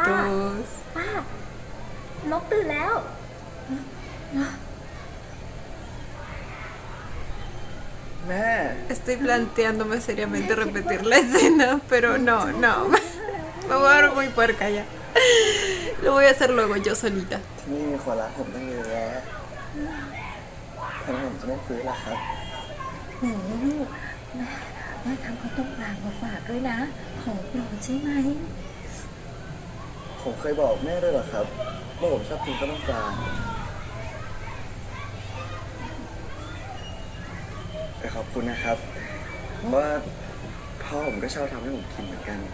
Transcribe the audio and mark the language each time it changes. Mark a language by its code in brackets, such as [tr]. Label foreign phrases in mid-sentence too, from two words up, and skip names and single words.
[th] ป้านกตื่นแล้ว แม่ [es] Estoy planteándome seriamente repetir la escena, pero no. Me voy a ver muy puerca ya. Lo voy a hacer luego yo solita. [th] ที่นี่มีคนรักผมตั้งเยอะแยะทำไมผมจะไม่ฟื้นล่ะครับ หนูลูกแม่ทำข้าวต้มปลามาฝากด้วยนะ ของโปรดใช่ไหม ผมเคยบอกแม่ด้วยเหรอครับว่าผมชอบกินข้าวต้มปลาแต่ขอบคุณนะครับว่าพ่อผมก็ชอบทำให้ผมกินเหมือนกัน